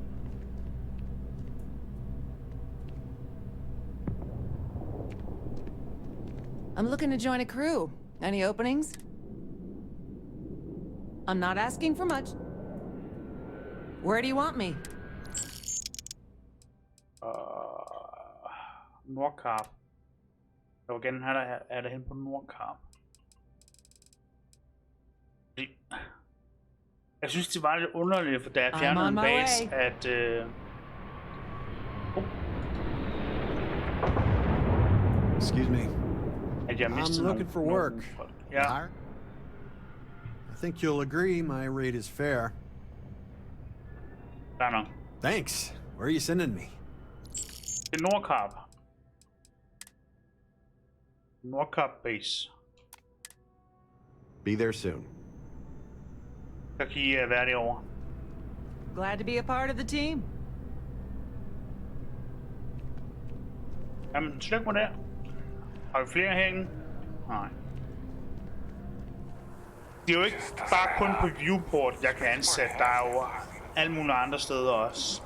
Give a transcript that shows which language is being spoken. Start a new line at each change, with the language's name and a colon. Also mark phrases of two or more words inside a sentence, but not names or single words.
English: I'm looking to join a crew. Any openings? I'm not asking for much. Where do you want me?
Danish: Nordkarp. Jeg vil gerne have der hen på Nordkarp. Jeg synes det var lidt underligt, for da jeg fjernede en base, at
English: Excuse me.
Danish: At jeg mistede
English: I'm looking for work.
Danish: Ja.
English: I think you'll agree my rate is fair.
Danish: Fair nok.
English: Thanks. Where are you sending me?
Danish: Det er Nordkarp. Nordkarp base.
English: Be there soon.
Danish: Så kan I være derovre.
English: Glad to be a part of the team.
Danish: Jamen, slyk mig der. Har vi flere herinde? Nej. Det er jo ikke bare kun på viewport, jeg kan ansætte. Der er jo alle mulige andre steder også.